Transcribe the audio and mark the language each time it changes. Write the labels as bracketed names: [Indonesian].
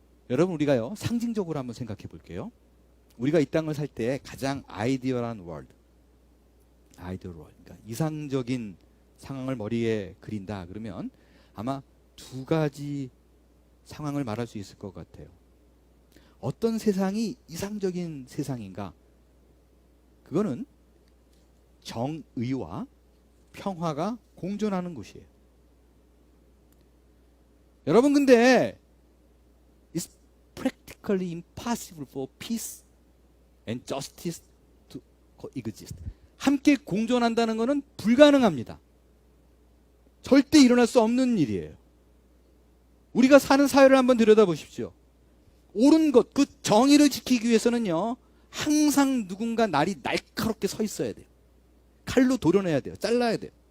[Korean] 여러분 우리가요 상징적으로 한번 생각해 볼게요. 우리가 이 땅을 살 때 가장 아이디어한 월드, 그러니까 이상적인 상황을 머리에 그린다 그러면 아마 두 가지 상황을 말할 수 있을 것 같아요. 어떤 세상이 이상적인 세상인가? 그거는 정의와 평화가 공존하는 곳이에요. 여러분 근데 [English] It's practically impossible for peace and justice to coexist. [Korean] 함께 공존한다는 것은 불가능합니다. 절대 일어날 수 없는 일이에요. 우리가 사는 사회를 한번 들여다보십시오. 옳은 것, 그 정의를 지키기 위해서는요 항상 누군가 날이 날카롭게 서 있어야 돼요. 칼로 도려내야 돼요. 잘라야 돼요.